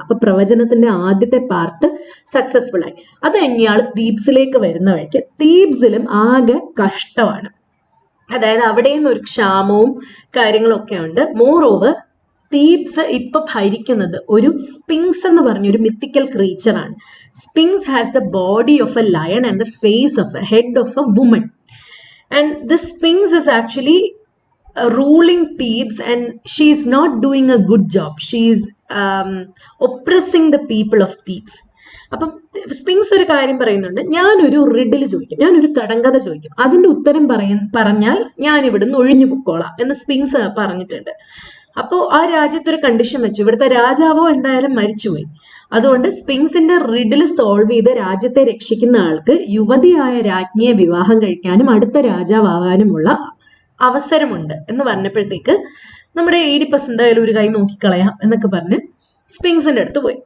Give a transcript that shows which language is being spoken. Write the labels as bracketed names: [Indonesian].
[Malayalam] അപ്പൊ പ്രവചനത്തിന്റെ ആദ്യത്തെ പാർട്ട് സക്സസ്ഫുൾ ആയി. അത് കഴിഞ്ഞ് ഇയാൾ തീബ്സിലേക്ക് വരുന്ന വഴിക്ക് തീബ്സിലും ആകെ കഷ്ടമാണ്. അതായത് അവിടെയും ഒരു ക്ഷാമവും കാര്യങ്ങളും ഒക്കെ ഉണ്ട്. മോർ ഓവർ തീബ്സ് ഇപ്പൊ ഭരിക്കുന്നത് ഒരു സ്പിങ്സ് എന്ന് പറഞ്ഞൊരു mythical ക്രീച്ചറാണ്. [English] Sphinx has the body of a lion and the face of a head of a woman. And the sphinx is actually ruling Thebes, and she is not doing a good job. She is oppressing the people of Thebes. [Malayalam] അപ്പം sphinx ഒരു കാര്യം പറയുന്നുണ്ട്, ഞാനൊരു riddle ചോദിക്കും, ഞാനൊരു കടങ്കഥ ചോദിക്കും, അതിന്റെ ഉത്തരം പറഞ്ഞാൽ ഞാൻ ഇവിടുന്ന് ഒഴിഞ്ഞു പൊക്കോളാം എന്ന് സ്പിങ്സ് പറഞ്ഞിട്ടുണ്ട്. അപ്പോൾ ആ രാജ്യത്തൊരു കണ്ടീഷൻ വെച്ചു, ഇവിടുത്തെ രാജാവോ എന്തായാലും മരിച്ചുപോയി. അതുകൊണ്ട് സ്പിങ്സിന്റെ റിഡിൽ സോൾവ് ചെയ്ത് രാജ്യത്തെ രക്ഷിക്കുന്ന ആൾക്ക് യുവതിയായ രാജ്ഞിയെ വിവാഹം കഴിക്കാനും അടുത്ത രാജാവാകാനുമുള്ള അവസരമുണ്ട് എന്ന് പറഞ്ഞപ്പോഴത്തേക്ക് നമ്മുടെ ഈഡിപ്പസ് എന്തായാലും ഒരു കൈ നോക്കിക്കളയാം എന്നൊക്കെ പറഞ്ഞ് സ്പിങ്സിന്റെ അടുത്ത് പോയി.